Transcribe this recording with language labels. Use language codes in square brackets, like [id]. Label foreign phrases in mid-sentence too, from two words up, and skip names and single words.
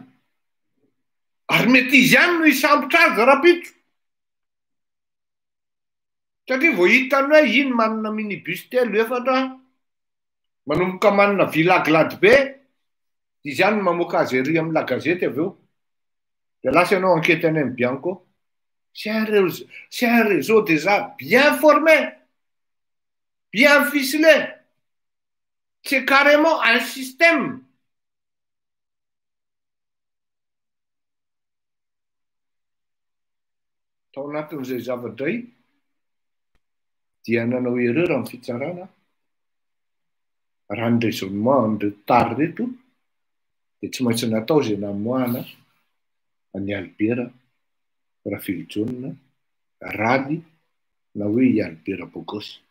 [mg] Ary mety izy ihany no hisambotra azy rapitso. Satria vao hitany hoe iny manana minibus telo efatra, manomboka manana villa glady be, izy ihany mamoaka azy ery amin'ny la gazety avy eo. Dia lasa ianao enquête any amin'ny Bianco. [fr] C'est un réseau déjà bien formé, bien ficelé. C'est carrément un système. [mg] Tao anatin'izay zavadray dia nanao erreur amin'ny fitsarana. Raha ny raisonnement ny retard reto dia tsy maintsy natao izay namoahana any Albert Rafilijonina Rally na hoe i Albert Bogosy.